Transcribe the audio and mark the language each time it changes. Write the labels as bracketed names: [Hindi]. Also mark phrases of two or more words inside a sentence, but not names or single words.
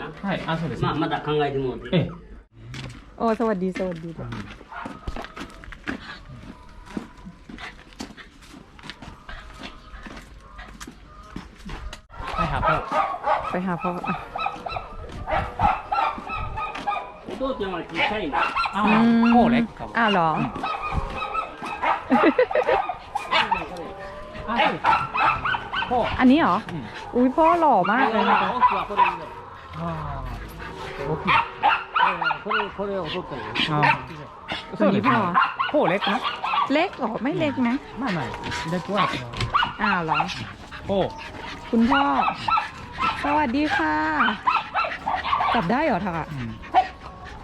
[Japanese] はいあそうですまあまた考えてもらってええ [Thai] โอ้สวัสดี [Japanese] はいはい [Thai] ไปหาพ่อ [Japanese] お父ちゃんは小さいなああもうね [Thai] อ้าวเหรอ [Japanese] あそうですพ่อ [Thai] อันนี้เหรอ อุ้ยพ่อหล่อมากเลยนะคะ [Japanese] 奥はこれああ大きいこれを取ったよああそうですね [Thai] พ่อเล็กนะ เล็กเหรอไม่เล็กนะ ไม่เล็กกว่า อ้าวเหรอ พ่อ คุณพ่อ สวัสดีค่ะจับได้เหรอทักอ่ะ